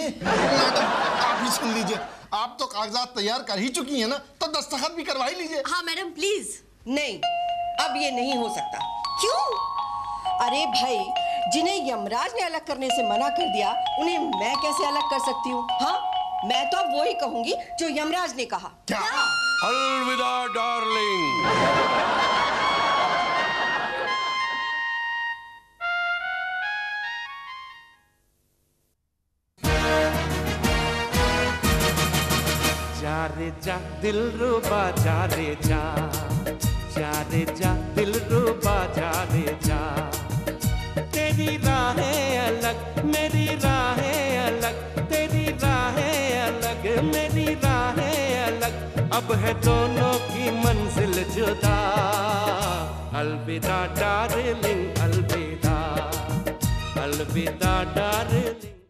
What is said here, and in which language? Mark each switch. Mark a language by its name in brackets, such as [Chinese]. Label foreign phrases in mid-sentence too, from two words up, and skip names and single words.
[Hindi] मैडम आप ही सुन लीजिए, आप तो कागजात तैयार कर ही चुकी हैं ना, तो दस्तखत भी करवा ही लीजिए। हाँ मैडम प्लीज। नहीं, अब ये नहीं हो सकता। क्यों? अरे भाई, जिन्हें यमराज ने अलग करने से मना कर दिया, उन्हें मैं कैसे अलग कर सकती हूँ? हाँ, मैं तो अब वही कहूंगी जो यमराज ने कहा। क्या? अलविदा डार्लिंग। जा रे जा दिल रुबा, जा रे जा, जा रे जा दिल रुबा, जा रे जा। तेरी राहें अलग, मेरी राहें अलग, तेरी राहें अलग, मेरी राहें अलग, अब है दोनों की मंजिल जुदा। अलविदा डार्लिंग, अलविदा, अलविदा डार्लिंग।